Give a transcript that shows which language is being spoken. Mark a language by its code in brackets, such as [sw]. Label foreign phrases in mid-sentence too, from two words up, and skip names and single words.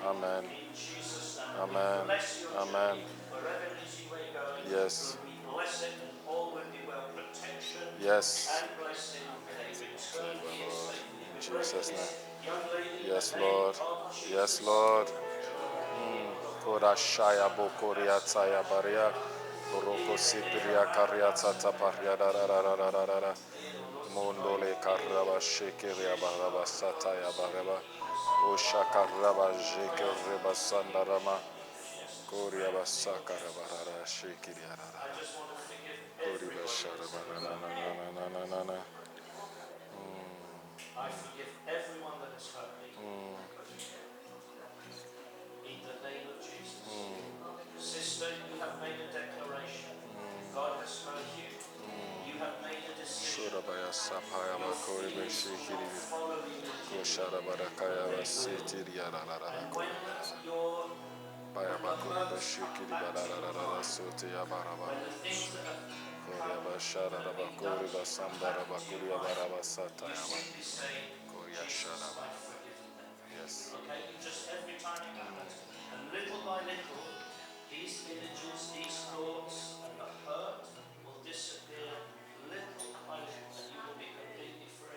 [en] Amen. In Jesus' name. Amen. We bless your Amen. journey. Wherever it is you are going, Yes. we bless it and all will be well. Protection Yes. and blessing. May they return here safely. In We Jesus' pray for name. this young lady in Yes, the name Lord. of Jesus. Yes, Lord. Kodashaya bokoria tsaya baria. Boroko sipiria karia tsata paria rararararara. Mondole karaba shekeria baraba sataya baraba. Osha karaba jekereba sandarama. Koria basakara barara shekiria rara. I just want to forgive Kori everybody. bashara barana na na na na na na. I forgive everyone that has hurt me. In the name of Jesus. Sister, you have made a declaration. God has heard you. You have made a decision. Shura baya sapaya bakori beshikiri. Following the Koshara barakaya basitiria rara. And when your Baya bakori beshikiri barara sote ya baraba. when the things that have Koria bashara bakori basandara bakuria baraba sataya ba. simply say, Koria Jesus, shara ba. I forgive you. Yes. Okay, just every time it happens. And little by little, these images, these thoughts, and the hurt will disappear little by little, and you will be completely free.